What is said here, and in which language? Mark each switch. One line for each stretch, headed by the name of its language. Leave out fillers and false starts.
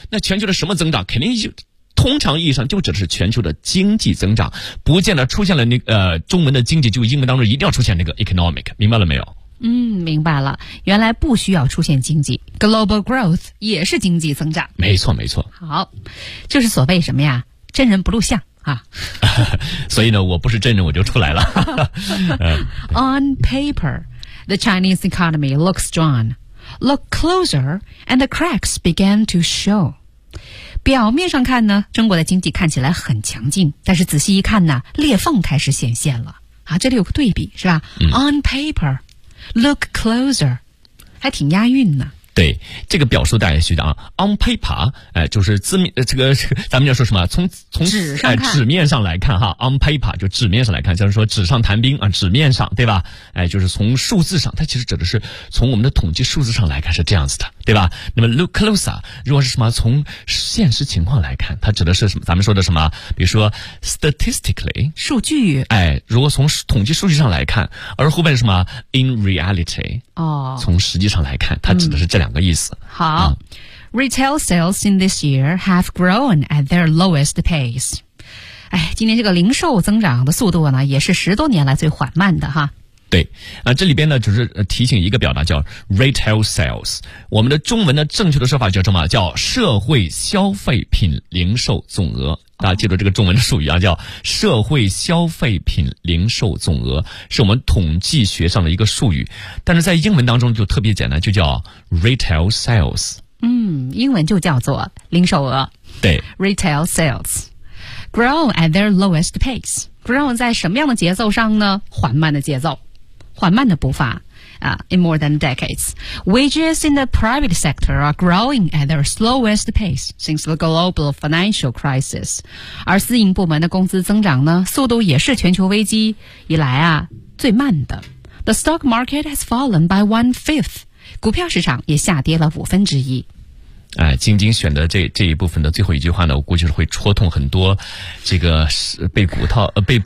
Chinese: 那全球的什么增长，肯定就通常意义上就指的是全球的经济增长，不见得出现了那个中文的经济就英文当中一定要出现那个 economic， 明白了没有？嗯，明白了，原来不需要出现经济， global growth 也是经济增长。没错没错。好，就是所谓什么呀，真人不露相啊。所以呢，我不是真人我就出来了。
English: On paper, the Chinese economy looks strong. Look closer and the cracks began to show.
Chinese: 表面上看呢，中国的经济看起来很强劲，但是仔细一看呢，裂缝开始显现了。啊，这里有个对比是吧、嗯、
English: On paper, look closer,
Chinese: 还挺押韵呢。对，这个表述大家记得啊， on paper, 就是字面这个咱们要说什么，从纸上纸面上来看哈， on paper, 就纸面上来看，像是说纸上谈兵啊，纸面上对吧，就是从数字上，它其实指的是从我们的统计数字上来看是这样子的，对吧？那么 look closer, 如果是什么从现实情况来看，它指的是什么，咱们说的什么，比如说 statistically, 数据，如果从统计数据上来看，而后面是什么 in reality,从实际上来看，它指的是这两个意思。
English: 好、嗯、Retail sales in this year have grown at their lowest pace.
Chinese: 哎，今年这个零售增长的速度呢，也是十多年来最缓慢的哈。对啊，这里边呢就是提醒一个表达叫 retail sales， 我们的中文呢正确的说法叫什么，叫社会消费品零售总额，大家记住这个中文的术语啊，叫社会消费品零售总额，是我们统计学上的一个术语，但是在英文当中就特别简单，就叫 retail sales。嗯，英文就叫做零售额，对， retail sales。
English: grow at their lowest pace，
Chinese: grow 在什么样的节奏上呢？缓慢的节奏，缓慢的步伐啊。
English: In more than decades, wages in the private sector are growing at their slowest pace since the global financial crisis.
Chinese: 而私营部门的工资增长呢，速度也是全球危机以来啊最慢的。
English: The stock market has fallen by 1/5.
Chinese: 股票市场也下跌了1/5。哎，晶晶选的这一部分的最后一句话呢，我估计是会戳痛很多这个被股套被